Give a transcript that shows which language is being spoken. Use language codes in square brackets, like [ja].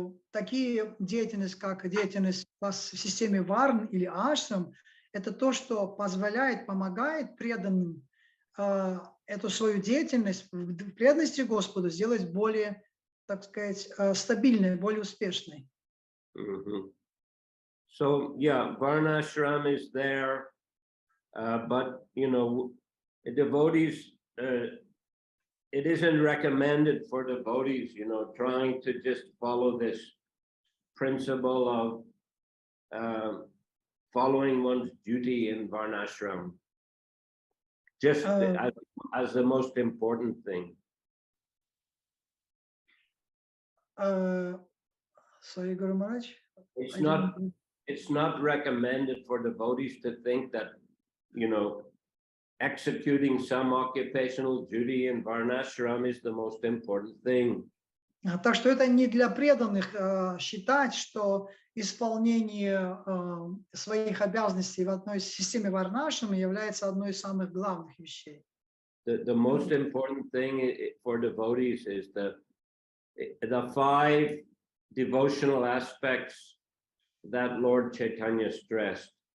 [ru] Такие деятельности, как деятельность в системе варн или ашрам, это то, что позволяет, помогает преданным эту свою деятельность в преданности Господу сделать более, так сказать, стабильной, более успешной. [en] So yeah, varnashram is there, but devotees, it isn't recommended for devotees, trying to just follow this principle of following one's duty in varnashram, just as the most important thing. Sorry, Guru Maharaj. It's not recommended for devotees to think that, executing some occupational duty in varnashram is the most important thing. [ru] Так что это не для преданных считать, что исполнение своих обязанностей в одной системе варнашрама является одной из самых главных вещей. [en] The most important thing for devotees is the 5 devotional aspects that Lord Chaitanya stressed.